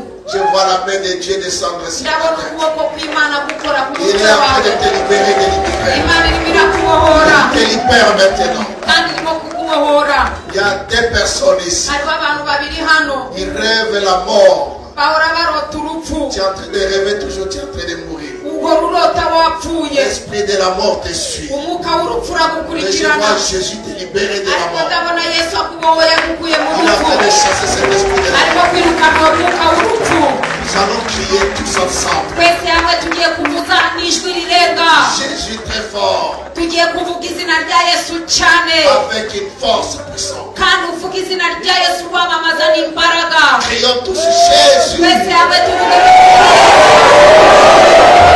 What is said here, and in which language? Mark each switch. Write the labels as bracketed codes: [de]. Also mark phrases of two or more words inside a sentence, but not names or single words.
[fr] Je vois la main de Dieu descendre sur ta [rw] Ndabona [fr] tête. [rw] ukuboko kw'Imana gukora ku [fr] Il [rw] mutwe [fr] est en train de [rw] wawe. [fr] te libérer de l'imigraine. [rw] Imana irimo irakubohora [fr] Il te libère maintenant. [rw] kandi irimo kukubohora. [fr] Il y a 2 personnes ici. [rw] Hariho abantu babiri hano [fr] Ils rêvent la mort. [rw] bahora barota urupfu. [fr] Tu es en train de rêver toujours, tu es en train de mourir. [rw] Uhora urota wapfuye. [fr] L'esprit de la mort te suit. [rw] Umwuka w'urupfu [fr] Mais je [rw] uragukurikirana. [fr] vois Jésus te libérer de la [rw] Ariko [fr] mort. [rw] ndabona Yesu akubohoye agukuye mu [fr] Il est en [rw] rupfu. [fr] train de chasser cet esprit de la [rw] Arimo [fr] mort. [rw] kwirukana uwo mwuka w'urupfu. [fr] Nous allons crier tous ensemble. [rw] Twese hamwe tugiye kuvuza n'ijwi rirenga. [fr] Jésus très fort. [rw] Tugiye kuvuga izina rya Yesu cyane. [fr] Avec une force puissante. [rw] Kandi uvuga izina rya Yesu wamamaza n'imbaraga. [fr] Crions tous Jésus. [rw] Twese hamwe tuvuge